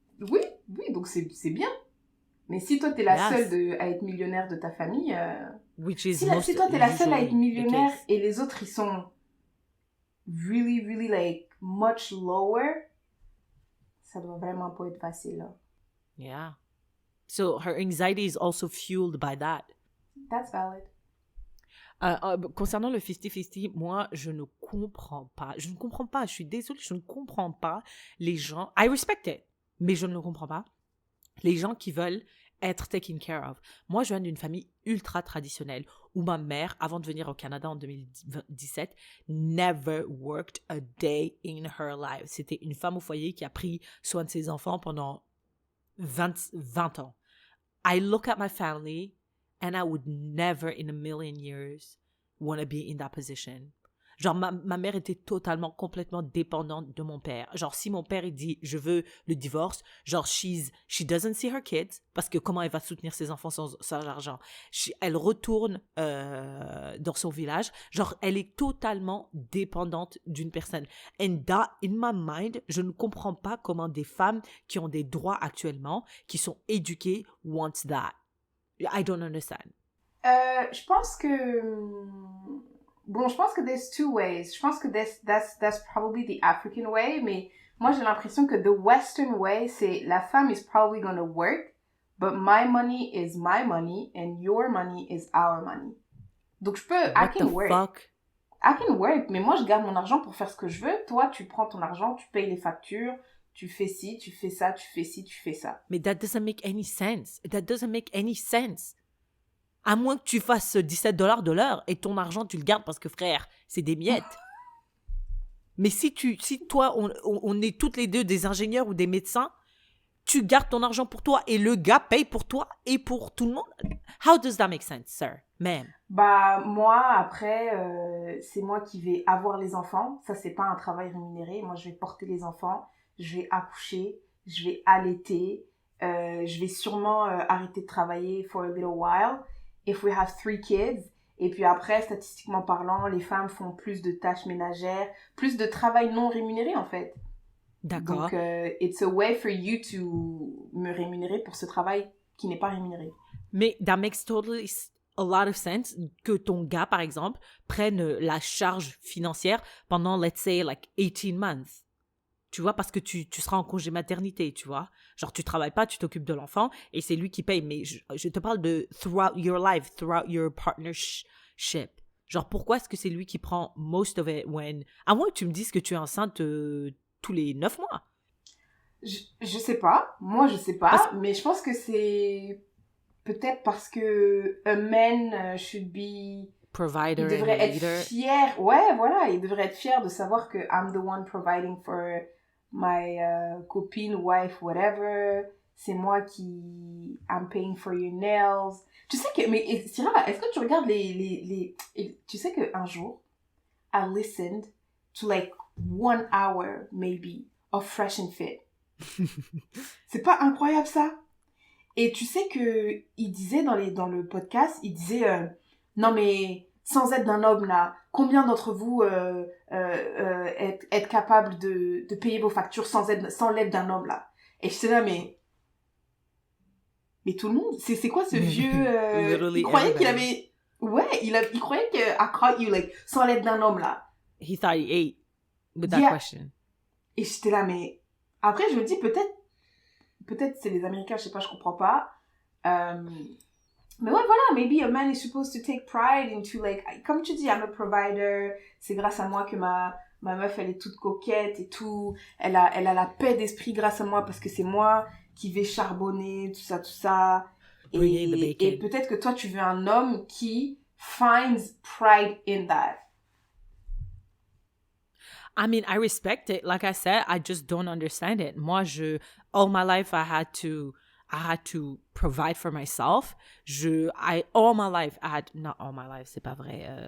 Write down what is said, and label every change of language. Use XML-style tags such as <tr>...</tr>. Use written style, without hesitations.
<fr>Oui, donc c'est bien. Mais si toi, t'es la seule à être millionnaire de ta famille... si toi, t'es la seule à être millionnaire et les autres, ils sont</fr> <en>really, really, like, much lower,</en> <fr>ça doit vraiment pas être facile, là.</fr> <en>Yeah. So her anxiety is also fueled by that. That's valid.</en> <fr>Concernant le 50-50, moi, je ne comprends pas. Je suis désolée, je ne comprends pas les gens.</fr> <en>I respect it,</en> <fr>mais je ne le comprends pas. Les gens qui veulent être</fr> <en>taken care of.</en> <fr>Moi, je viens d'une famille ultra traditionnelle où ma mère, avant de venir au Canada en 2017,</fr> <en>never worked a day in her life.</en> <fr>C'était une femme au foyer qui a pris soin de ses enfants pendant 20 ans.</fr> <en>I look at my family and I would never in a million years want to be in that position.</en> <fr>Genre, ma mère était complètement dépendante de mon père. Genre, si mon père, il dit, je veux le divorce, genre,</fr> <en>she doesn't see her kids,</en> <fr>parce que comment elle va soutenir ses enfants sans argent? Elle retourne dans son village. Genre, elle est totalement dépendante d'une personne.</fr> <en>And that, in my mind,</en> <fr>je ne comprends pas comment des femmes qui ont des droits actuellement, qui sont éduquées,</fr> <en>want that. I don't understand.</en> <fr>Je pense que... Bon, je pense que</fr> <en>there's two ways.</en> <fr>Je pense que</fr> <en>that's probably the African way,</en> <fr>mais moi j'ai l'impression que</fr> <en>the Western way,</en> <fr>c'est la femme</fr> <en>is probably going to work, but my money is my money and your money is our money.</en> <fr>Donc je peux,</fr> <en>I can work. Fuck? I can work,</en> <fr>mais moi je garde mon argent pour faire ce que je veux. Toi, tu prends ton argent, tu payes les factures, tu fais ci, tu fais ça, tu fais ci, tu fais ça.</fr> <en>Mais that doesn't make any sense. That doesn't make any sense.</en> <fr>À moins que tu fasses $17 de l'heure et ton argent, tu le gardes parce que, frère, c'est des miettes. Mais si toi, on est toutes les deux des ingénieurs ou des médecins, tu gardes ton argent pour toi et le gars paye pour toi et pour tout le monde.</fr> <en>How does that make sense, sir? Ma'am.</en> <fr>Bah, moi, après, c'est moi qui vais avoir les enfants. Ça, c'est pas un travail rémunéré. Moi, je vais porter les enfants, je vais accoucher, je vais allaiter, je vais sûrement arrêter de travailler</fr> <en>for a little while. If we have 3 kids,</en> <fr>et puis après, statistiquement parlant, les femmes font plus de tâches ménagères, plus de travail non rémunéré en fait. D'accord. Donc,</fr> <en>it's a way for you to</en> <fr>me rémunérer pour ce travail qui n'est pas rémunéré. Mais</fr> <en>that makes totally a lot of sense</en> <fr>que ton gars, par exemple, prenne la charge financière pendant,</fr> <en>let's say, like 18 months.</en> <fr>Tu vois, parce que tu seras en congé maternité, tu vois. Genre, tu travailles pas, tu t'occupes de l'enfant et c'est lui qui paye. Mais je te parle de</fr> <en>throughout your life, throughout your partnership.</en> <fr>Genre, pourquoi est-ce que c'est lui qui prend</fr> <en>most of it when...</en> <fr>À moins que tu me dises que tu es enceinte tous les 9 mois. Je sais pas. Moi, je sais pas. Mais je pense que c'est peut-être parce que</fr> <en>a man should be... Provider</en> <fr>il devrait être fier. Ouais, voilà. Il devrait être fier de savoir que</fr> <en>I'm the one providing for...</en> <fr>my copine, wife, whatever, c'est moi qui I'm paying for your nails. Tu sais que, mais Syrah, est-ce que tu regardes tu sais qu'un jour,</fr> <en>I listened to like 1 hour maybe of</en> <fr>Fresh and Fit. C'est pas incroyable ça? Et tu sais que il disait dans le podcast, il disait non mais sans aide d'un homme là, combien d'entre vous êtes capable de payer vos factures sans l'aide d'un homme là? Et je sais là mais tout le monde, c'est quoi ce vieux il croyait qu'il avait il croyait que</fr> <en>I caught you like</en> <fr>sans l'aide d'un homme là.</fr> <en>He thought he ate with that question.</en> <fr>Et j'étais là mais après je me dis peut-être c'est les Américains, je sais pas, je comprends pas. Mais ouais, voilà,</fr> <en>maybe a man is supposed to take pride into, like,</en> <fr>comme tu dis,</fr> <en>I'm a provider,</en> <fr>c'est grâce à moi que ma meuf, elle est toute coquette et tout, elle a la paix d'esprit grâce à moi parce que c'est moi qui vais charbonner, tout ça. Et peut-être que toi, tu veux un homme qui</fr> <en>finds pride in that. I mean, I respect it. Like I said, I just don't understand it. Moi, all my life, I had to provide for myself. All my life, not all my life,</en> <fr>c'est pas vrai.</fr>